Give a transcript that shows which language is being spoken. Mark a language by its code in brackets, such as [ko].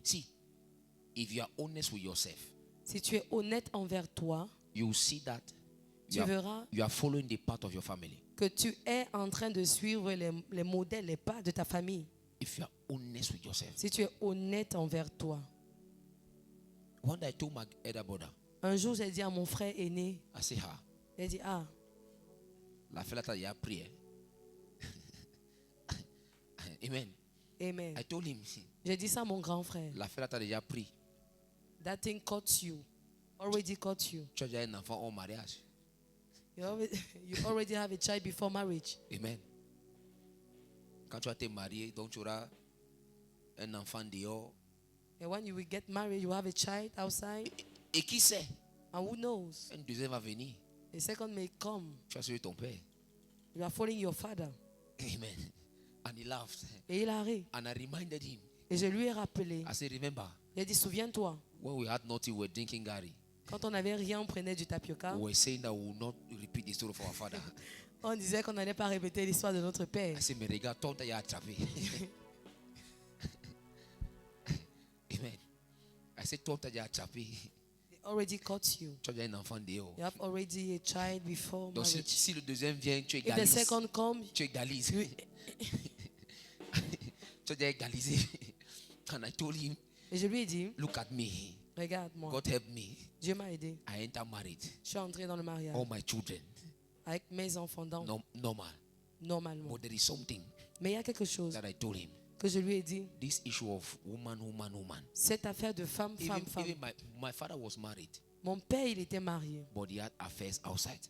[en] See, if you are honest with yourself, [fr] si tu es honnête envers toi, [en] you will see that [fr] tu verras [en] you are following the path of your family. [fr] que tu es en train de suivre les modèles, les pas de ta famille. [en] If you are honest with yourself. [fr] Si tu es honnête envers toi. [en] One day I told my elder brother, [fr] Un jour, j'ai dit à mon frère aîné, [en] I say, ah, [fr] j'ai dit, ah, la fête là, il y a prié. Amen. amen. [en] I told him, [fr] J'ai dit ça à mon grand frère. la fête là, déjà pris. [en] That thing caught you. Already caught you. [fr] Tu as déjà un enfant au mariage. [en] You already have a child before marriage. Amen. [fr] Quand tu vas te marier, donc tu auras un enfant dehors. [en] And when you will get married, you have a child outside. [fr] Et qui sait, [en] And who knows? [fr] un deuxième va venir. [en] A second may come. [fr] Tu vas suivre ton père. [en] You are following your father. Amen. And he laughed. [fr] Et il a ri. [en] And I reminded him. [fr] Et je lui ai rappelé. [en] I said, remember, [fr] J'ai dit, souviens-toi, [en] when we had nothing, we were drinking Gary. [fr] quand on n'avait rien, on prenait du tapioca. [en] We were saying that we will not repeat the story of our father. [fr] On disait qu'on n'allait pas répéter l'histoire de notre père. [en] I said, [fr] mais regarde, toi, tu as attrapé. Amen. [en] I said, [fr] toi, tu as attrapé. [en] They already caught you. [fr] Tu as déjà un enfant dehors. [en] You have already a child before [fr] Donc, [en] marriage. [fr] si le deuxième vient, tu [en] If the [fr] égalises. [en] second comes, [fr] Tu égalises. Tu as déjà égalisé. [en] And I told him, [fr] et je lui ai dit, [en] look at me. [fr] regarde-moi, [en] God help me. [fr] Dieu m'a aidé. [en] I enter married. [fr] Je suis entré dans le mariage [en] All my children. [fr] avec mes enfants dans, [en] Normal. [fr] normalement. [en] But there is something [fr] Mais il y a quelque chose [en] that I told him. [fr] que je lui ai dit. [en] This issue of woman. [fr] Cette affaire de femme, femme, femme. [en] Even my father was married, [fr] Mon père, il était marié. [en] but he had affairs outside.